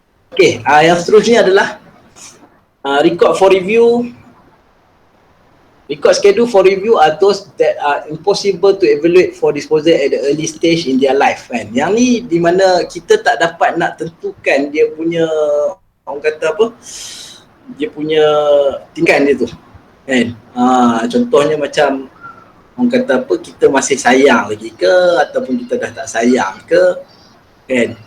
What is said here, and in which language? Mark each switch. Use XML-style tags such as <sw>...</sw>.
<ms>Okay, yang seterusnya adalah record for review.</ms> <en>Record schedule for review are those that are impossible to evaluate for disposal at the early stage in their life kan.</en> <ms>Yang ni di mana kita tak dapat nak tentukan dia punya, orang kata apa, dia punya tingkatan dia tu kan. Contohnya macam orang kata apa, kita masih sayang lagi ke ataupun kita dah tak sayang ke, kan.</ms>